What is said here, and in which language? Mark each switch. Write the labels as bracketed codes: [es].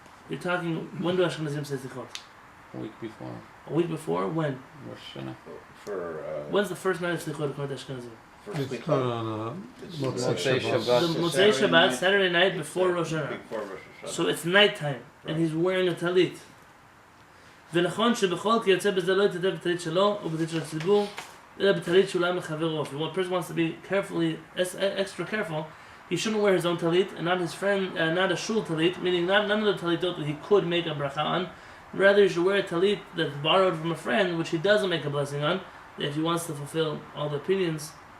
[en] You're talking, when do Ashkenazim say סליחות? A week before. A week before? When? Rosh Hashanah. When's the first night of Slichot according to Ashkenazim? It's not on Motzei Shabbat. The Motzei Shabbat, Saturday night before Rosh Hashanah. So it's nighttime, and he's wearing a talit. [he] ונכון שבכל כי יוצא בזה לא יתעטף בטלית שלו ובטלית של הציבור, אלא בטלית שאולי מחברו. [en] If one person wants to be extra careful, he shouldn't wear his own talit, and not his friend, not a shul talit, meaning none of the talitot that he could make a bracha on. Rather, he should wear a talit that's borrowed from a friend, which he doesn't make a blessing on, if he wants to fulfill all the opinions.